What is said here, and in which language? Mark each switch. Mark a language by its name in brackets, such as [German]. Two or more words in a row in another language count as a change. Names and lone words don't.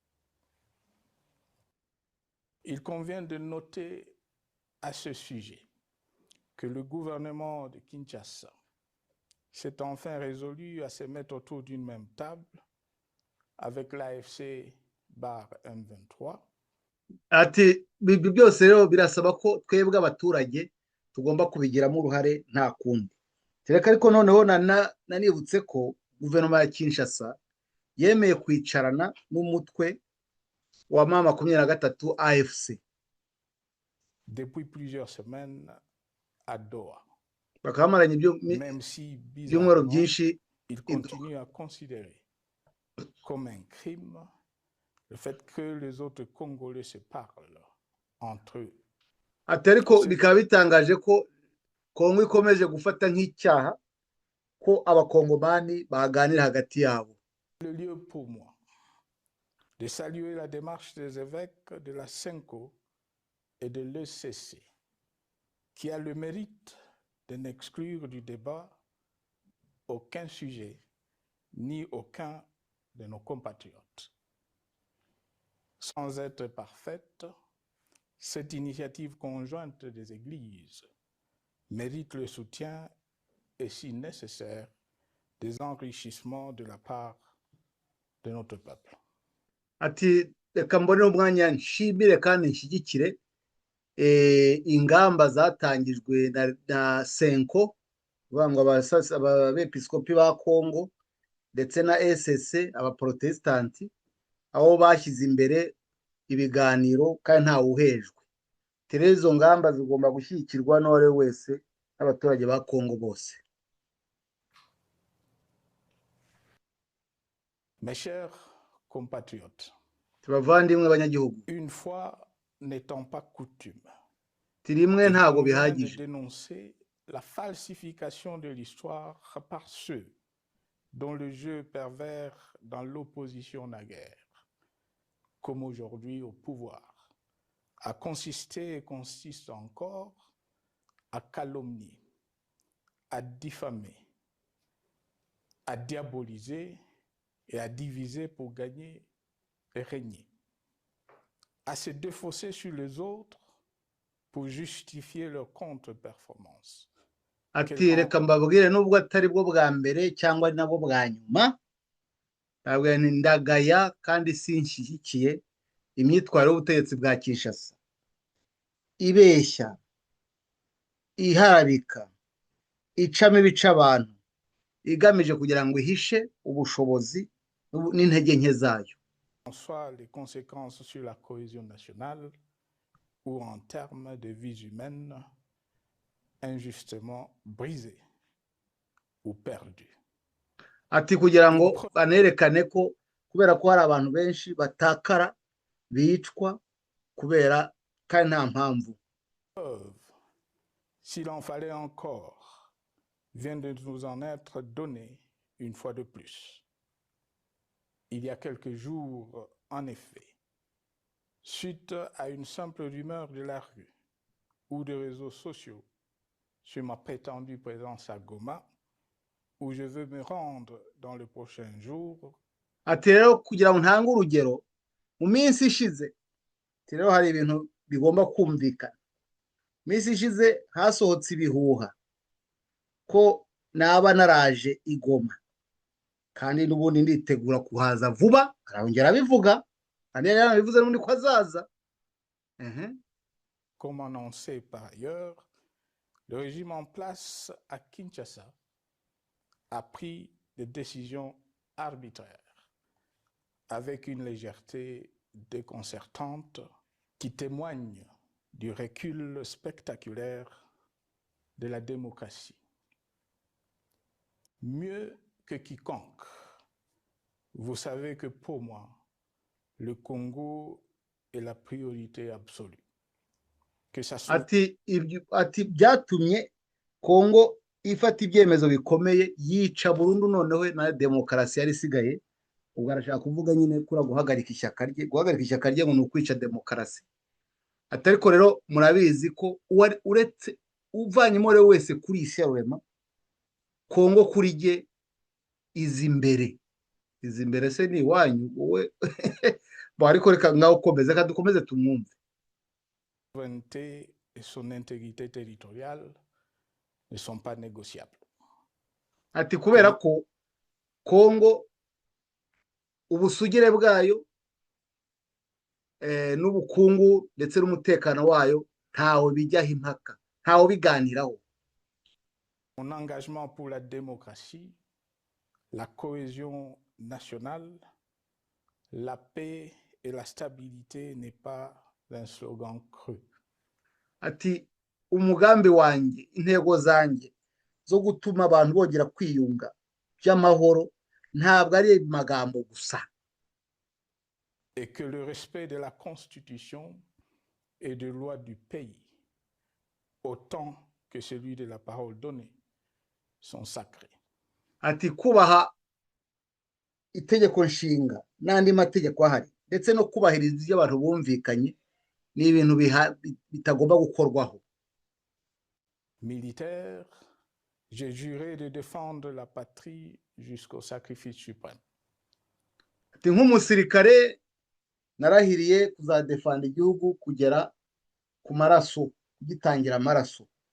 [French] Il convient de noter à ce sujet que le gouvernement de Kinshasa s'est enfin résolu à se mettre autour d'une même table avec l'AFC M23. [Kinyarwanda] Ati ibi byose rero birasaba ko twebwe abaturage tugomba kubigiramo uruhare nta kundi. kereka ariko noneho nanibutse ko guverinoma ya Kinshasa yemeye kwicarana n'umutwe wa M23 AFC [French] depuis plusieurs semaines à Doha. [Kinyarwanda] bakaba bamaranye [French] Même si, [Kinyarwanda] ibyumweru [French] bizarrement, [Kinyarwanda] byinshi [French] il continue à considérer comme un crime le fait que les autres Congolais se parlent entre eux. [Kinyarwanda] ati ariko bikaba bitangaje ko Kongo ikomeje gufata nk'icyaha ko abakongomani baganira hagati yabo. [French] Le lieu pour moi de saluer la démarche des évêques de la CENCO et de l'ECC, qui a le mérite de n'exclure du débat aucun sujet ni aucun de nos compatriotes. Sans être parfaite, cette initiative conjointe des Églises mérite le soutien et, si nécessaire, des enrichissements de la part de notre peuple. [Kinyarwanda] Ati reka mbone umwanya nshimire kandi nshyigikire ingamba zatangijwe na Senko bangwa abepiskopi ba Kongo ndetse na ECC abaprotestanti aho bashyize imbere ibiganiro kandi nta wuhejwe. Izo ngamba zigomba gushyigikirwa n'uwari wese n'abaturage ba Kongo bose. [French] Mes chers compatriotes, [Kinyarwanda] tubavandimwe abanyagihugu, [French] une fois n'étant pas coutume, [Kinyarwanda] rimwe ntago [French] il convient de [Kinyarwanda] bihagije [French] dénoncer la falsification de l'histoire par ceux dont le jeu pervers dans l'opposition naguère, comme aujourd'hui au pouvoir, a consisté et consiste encore à calomnier, à diffamer, à diaboliser et à diviser pour gagner et régner, à se défausser sur les autres pour justifier leur contre-performance. [Kinyarwanda] ati reka mbabwire nubwo atari bwo bwa mbere cyangwa nabo bwa nyuma, ntabwo ndagaya kandi sinshyigikiye imyitwarire y'ubutegetsi bwa Kinshasa ibeshya, iharabika, icamo ibice abantu, igamije kugira ngo ihishe ubushobozi n'intege nke zayo. [French] Soit les conséquences sur la cohésion nationale ou en termes de vies humaines injustement brisées ou perdues. [Kinyarwanda] Ati kugira ngo banerekane ko kubera ko hari abantu benshi batakara bicwa kubera kandi nta mpamvu. [French] S'il en fallait encore, vient de nous en être donné une fois de plus. Il y a quelques jours, en effet, suite à une simple rumeur de la rue ou des réseaux sociaux sur ma prétendue présence à Goma, où je veux me rendre dans les prochains jours. [Kinyarwanda] Ati rero kugira ngo ntange urugero, mu minsi ishize rero hari ibintu bigomba kumvikana. Minsi ishize hasohotse ibihuha ko naba naraje i Goma kandi n'ubundi nditegura kuhaza vuba, arongera abivuga kandi yarabivuze n'ubundi ko azaza. [French] Comme annoncé par ailleurs, le régime en place à Kinshasa a pris des décisions arbitraires avec une légèreté déconcertante qui témoigne du recul spectaculaire de la démocratie. Mieux que quiconque, vous savez que pour moi, le Congo est la priorité absolue. Que ça soit... [Kinyarwanda] ati byatumye Kongo ifata ibyemezo bikomeye, yica burundu noneho na demokarasi yari isigaye. Ubwo arashaka kuvuga nyine kura guhagarika ishyaka rye ngo ni ukwica demokarasi. Atariko rero murabizi ko uretse uvanyemo rero wese kuri isi yarema Kongo kuri jye izi imbere se ni iwanyu wowe ariko reka ngaho ukomeze kandi dukomeze tumwumve. [French] Souveraineté et son intégrité territoriale ne sont pas négociables. [Kinyarwanda] Ati kubera ko Kongo ubusugire bwayo n'ubukungu ndetse n'umutekano wayo ntawe bijyaho impaka, ntawe biganiraho. [French] mon engagement pour la démocratie, la cohésion nationale, la paix et la stabilité n'est pas un slogan creux. [Kinyarwanda] ati umugambi wanjye intego zanjye zo gutuma abantu bongera kwiyunga by'amahoro ntabwo ari magambo gusa. [French] Et que le respect de la Constitution et des lois du pays, autant que celui de la parole donnée, sont sacrés. [Kinyarwanda] Ati kubaha itegeko nshinga n'andi mategeko ahari ndetse no kubahiriza ibyo abantu bumvikanye ni ibintu bitagomba gukorwaho. [French] Militaire, j'ai juré de défendre la patrie jusqu'au sacrifice suprême. [Kinyarwanda] Ati nk'umusirikare narahiriye kuzadefanda igihugu kugera ku maraso, kugitangira amaraso.